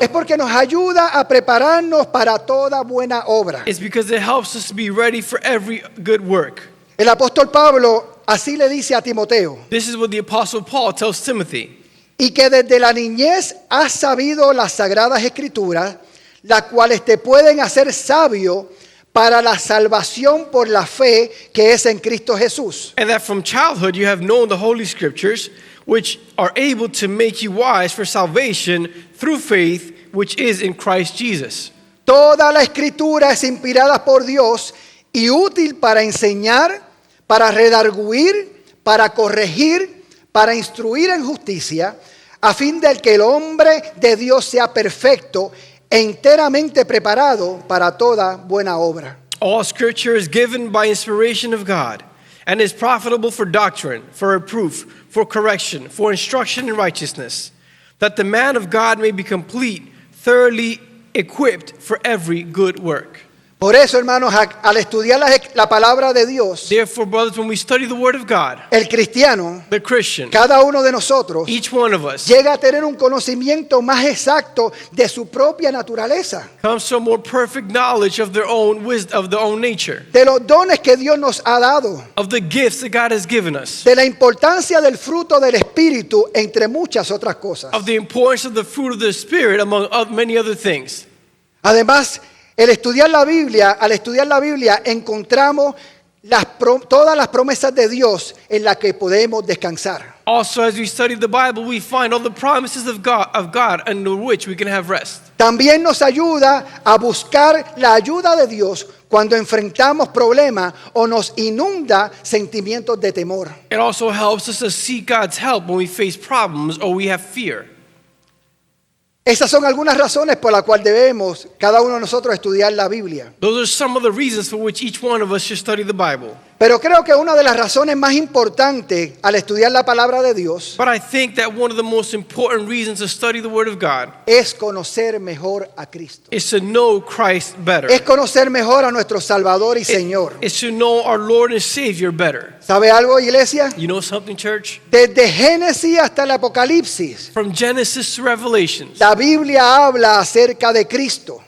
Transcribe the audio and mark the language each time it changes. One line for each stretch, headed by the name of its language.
Spanish: es porque nos ayuda a prepararnos para toda buena obra.
English: is because it helps us to be ready for every good work.
Spanish: El apóstol Pablo así le dice a Timoteo:
English: This is what the Apostle Paul tells Timothy.
Spanish: y que desde la niñez has sabido las sagradas escrituras, las cuales te pueden hacer sabio para la salvación por la fe que es en Cristo Jesús.
English: And that from childhood you have known the Holy Scriptures, which are able to make you wise for salvation through faith, which is in Christ Jesus.
Spanish: Toda la escritura es inspirada por Dios y útil para enseñar, para redarguir, para corregir, para instruir en justicia, a fin de que el hombre de Dios sea perfecto, enteramente preparado para toda buena obra.
English: All Scripture is given by inspiration of God and is profitable for doctrine, for reproof, for correction, for instruction in righteousness, that the man of God may be complete, thoroughly equipped for every good work.
Spanish: Por eso, hermanos, al estudiar la palabra de Dios,
English: Therefore, brothers, when we study the Word of God,
Spanish: el cristiano,
English: the Christian,
Spanish: cada uno de nosotros,
English: each one of us
Spanish: llega a tener un conocimiento más exacto de su propia naturaleza,
English: comes to a more perfect knowledge of their own wisdom, of their own nature,
Spanish: de los dones que Dios nos ha dado,
English: of the gifts that God has given us,
Spanish: de la importancia del fruto del Espíritu, entre muchas otras cosas.
English: of the importance of the fruit of the Spirit, among many other things.
Spanish: Además, al estudiar la Biblia, encontramos todas las promesas de Dios en las que podemos descansar.
English: Also, as we study the Bible, we find all the promises of God under which we can have rest.
Spanish: También nos ayuda a buscar la ayuda de Dios cuando enfrentamos problemas o nos inunda sentimientos de temor.
English: It also helps us to seek God's help when we face problems or we have fear.
Spanish: Esas son algunas razones por las cuales debemos cada uno de nosotros estudiar la Biblia.
English: Those are some of the reasons for which each one of us should study the Bible.
Spanish: Pero creo que una de las razones más importantes al estudiar la palabra de Dios
English: But I think that one of the most important reasons to study the Word of God
Spanish: es conocer mejor a Cristo.
English: is to know Christ better.
Spanish: Es conocer mejor a nuestro Salvador y Señor.
English: It's to know our Lord and Savior better.
Spanish: ¿Sabe algo, iglesia?
English: You know something, church?
Spanish: Desde Génesis hasta el Apocalipsis,
English: From Genesis to Revelations,
Spanish: la Biblia habla acerca de Cristo.